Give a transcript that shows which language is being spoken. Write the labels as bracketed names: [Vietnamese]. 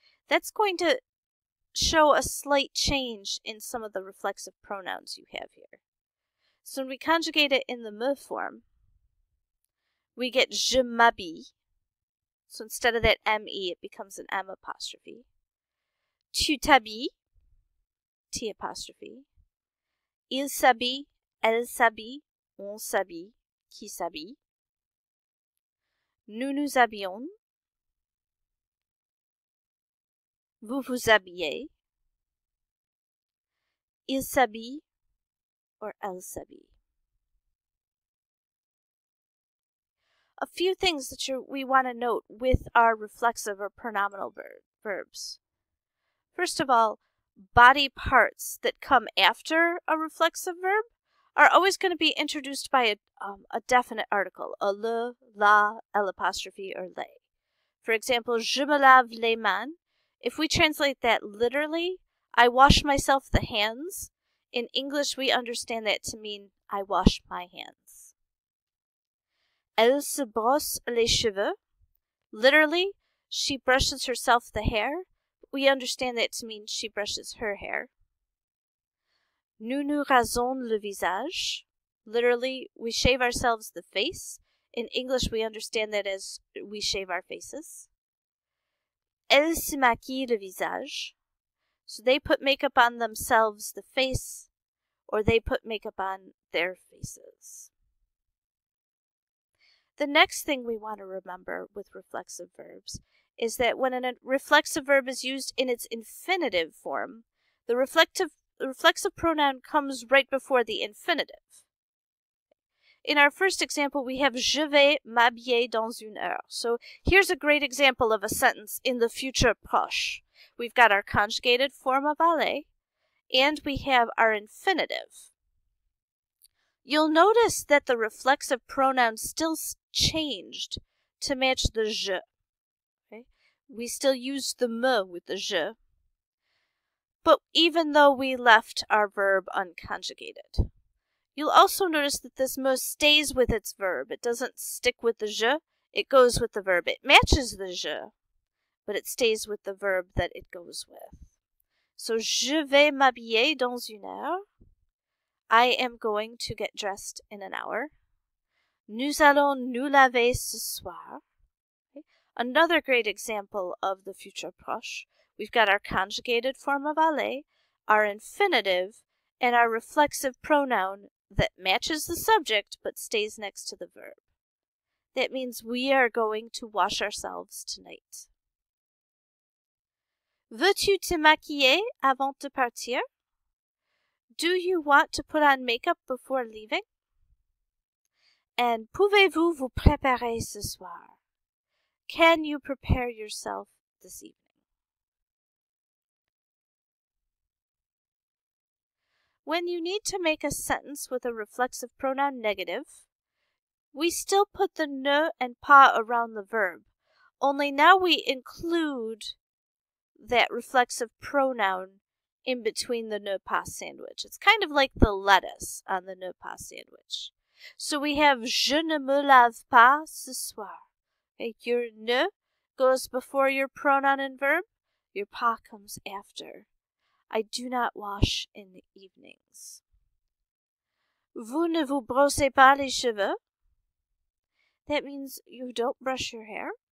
[English] That's going to show a slight change in some of the reflexive pronouns you have here. So when we conjugate it in the me form, we get je m'habille. So instead of that ME, it becomes an M apostrophe. [French] Tu t'habilles, T apostrophe. Il s'habille, elle s'habille, on s'habille, qui s'habille. Nous nous habillons. Vous vous habillez. Il s'habille or elle s'habille. [English] A few things that we want to note with our reflexive or pronominal verbs. First of all, body parts that come after a reflexive verb are always going to be introduced by a definite article, a le, la, elle apostrophe, or les. For example, je me lave les mains. If we translate that literally, I wash myself the hands. In English, we understand that to mean I wash my hands. [French] Elle se brosse les cheveux. [English] Literally, she brushes herself the hair. We understand that to mean she brushes her hair. [French] Nous nous rasons le visage. [English] Literally, we shave ourselves the face. In English, we understand that as we shave our faces. [French] Elle se maquille le visage. [English] So they put makeup on themselves, the face, or they put makeup on their faces. The next thing we want to remember with reflexive verbs is that when a reflexive verb is used in its infinitive form, the reflexive pronoun comes right before the infinitive. In our first example, we have je vais m'habiller dans une heure. So here's a great example of a sentence in the future proche. We've got our conjugated form of aller, and we have our infinitive. You'll notice that the reflexive pronoun still changed to match the je. Okay? We still use the me with the je, but even though we left our verb unconjugated. You'll also notice that this me stays with its verb. It doesn't stick with the je, it goes with the verb. It matches the je, but it stays with the verb that it goes with. [French] So, je vais m'habiller dans une heure. [English] I am going to get dressed in an hour. [French] Nous allons nous laver ce soir. [English] Okay. Another great example of the future proche. We've got our conjugated form of aller, our infinitive, and our reflexive pronoun that matches the subject but stays next to the verb. That means we are going to wash ourselves tonight. [French] Veux-tu te maquiller avant de partir? [English] Do you want to put on makeup before leaving? [French] And pouvez-vous vous préparer ce soir? [English] Can you prepare yourself this evening? When you need to make a sentence with a reflexive pronoun negative, we still put the ne and pas around the verb, only now we include that reflexive pronoun in between the ne pas sandwich. It's kind of like the lettuce on the ne pas sandwich. So we have je ne me lave pas ce soir. Okay, your ne goes before your pronoun and verb, your pas comes after. I do not wash in the evenings. [French] Vous ne vous brossez pas les cheveux. That means you don't brush your hair.